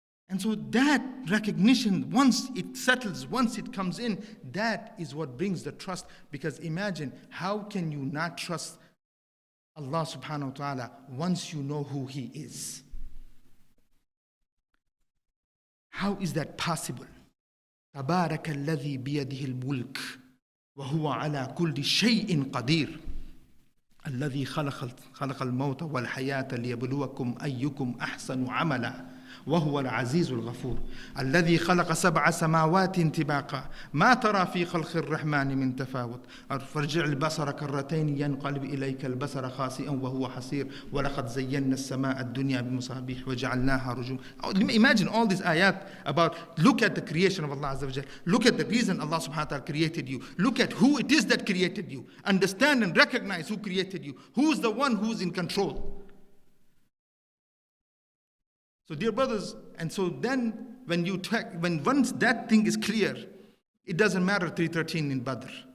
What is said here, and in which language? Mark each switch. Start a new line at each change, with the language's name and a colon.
English: And so that recognition, once it settles, once it comes in, that is what brings the trust. Because imagine, how can you not trust Allah subhanahu wa ta'ala once you know who He is? How is that possible?
Arabic: تبارك الذي بيده الملك وهو على كل شيء قدير الذي خلق الموت والحياة ليبلوكم أيكم أحسن عملا وهو العزيز الغفور الذي خلق 7 سماوات طباقا ما ترى في خلق الرحمن من تفاوت فارجع البصر كرتين ينقلب إليك البصر خاسئا وهو حسير ولقد زينا السماء الدنيا بمصابيح وجعلناها رجوما.
English: Imagine all these ayat about, look at the creation of Allah Azza wa Jal. Look at the reason Allah subhanahu wa ta'ala created you. Look at who it is that created you. Understand and recognize who created you. Who's the one who's in control. So dear brothers, and so then when once that thing is clear, it doesn't matter 313 in Badr.